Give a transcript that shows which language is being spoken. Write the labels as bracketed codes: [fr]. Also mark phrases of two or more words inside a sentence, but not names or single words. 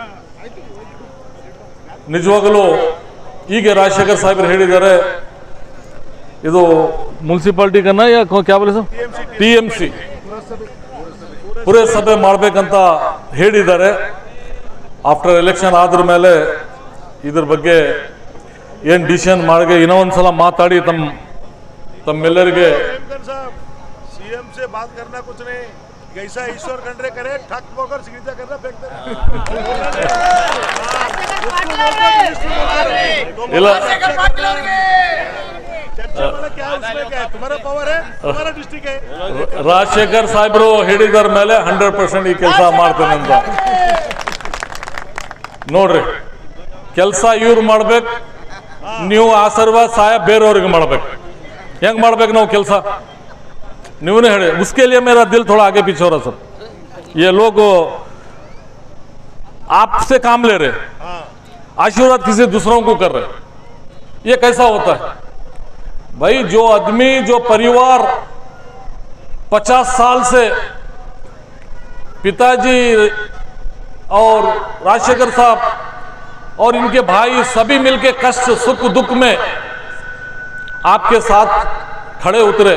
[kn] ನಿಜವಾಗಲೂ ಈಗ ರಾಜಶೇಖರ್ ಸಾಹೇಬರು ಹೇಳಿದ್ದಾರೆ, ಇದು ಮುನ್ಸಿಪಾಲ್ಟಿ ಕನ್ನ [hi] या क्या बोले [kn] ಸರ್ TMC ಪುರಸಭೆ ಮಾಡಬೇಕಂತ ಹೇಳಿದ್ದಾರೆ. [en] after election [kn] ಆದ್ರ ಮೇಲೆ ಇದ್ರ ಬಗ್ಗೆ ಏನು ಡಿಸಿಷನ್ ಮಾಡಿ ಇನ್ನೂ ಒಂದ್ಸಲ ಮಾತಾಡಿ ತಮ್ಮೆಲ್ಲರಿಗೆ [hi] सीएम से बात करना कुछ नहीं, जैसा ईश्वर खंडरे करे ठक होकर सिग्नेचर करना फेंकते तुम्हारा पावर है, तुम्हारा डिस्ट्रिक्ट है. [kn] ರಾಜಶೇಖರ್ ಸಾಹೇಬರು ಹೇಳಿದರ ಮೇಲೆ 100% ಈ ಕೆಲಸ ಮಾಡ್ತೇನೆ ಅಂತ ನೋಡ್ರಿ. ಕೆಲಸ ಇವ್ರು ಮಾಡ್ಬೇಕು, ನೀವು ಆಶೀರ್ವಾದ ಸಹಾಯ ಬೇರೆಯವ್ರಿಗೆ ಮಾಡ್ಬೇಕು. ಹೆಂಗ್ ಮಾಡ್ಬೇಕು ನಾವು ಕೆಲಸ ನೀವೇ ಹೇಳಿ. [hi] उसके लिए मेरा दिल थोड़ा आगे पीछे हो रहा सर. ये लोग आपसे काम ले रहे, आशीर्वाद किसी दूसरों को कर रहे, ये कैसा होता है भाई? जो आदमी, जो परिवार 50 साल से पिताजी और राजशेखर साहब और इनके भाई सभी मिलके कष्ट सुख दुख में आपके साथ खड़े उतरे.